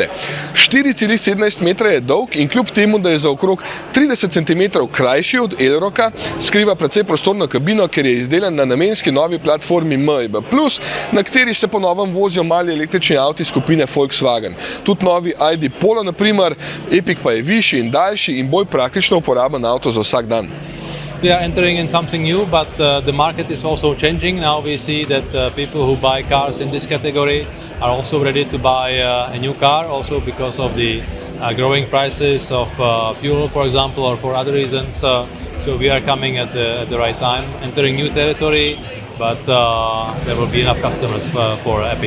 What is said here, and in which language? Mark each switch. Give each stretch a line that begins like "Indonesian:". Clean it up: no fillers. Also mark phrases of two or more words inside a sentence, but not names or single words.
Slovenian: 4,17 metra je dolg in kljub temu, da je za okrog 30 cm krajši od Elroka, skriva precej prostorno kabino, ker je izdelan na namenski novi platformi MEB+, na kateri se po novem vozijo mali električni avti skupine Volkswagen. Tudi novi ID Polo, na primer, Epiq pa je višji in daljši in bolj praktično uporaben avto za vsak dan.
English: We are entering in something new, but the market is also changing. Now we see that people who buy cars in this category are also ready to buy a new car, also because of the growing prices of fuel, for example, or for other reasons. So we are coming at the right time, entering new territory, but there will be enough customers for Epiq.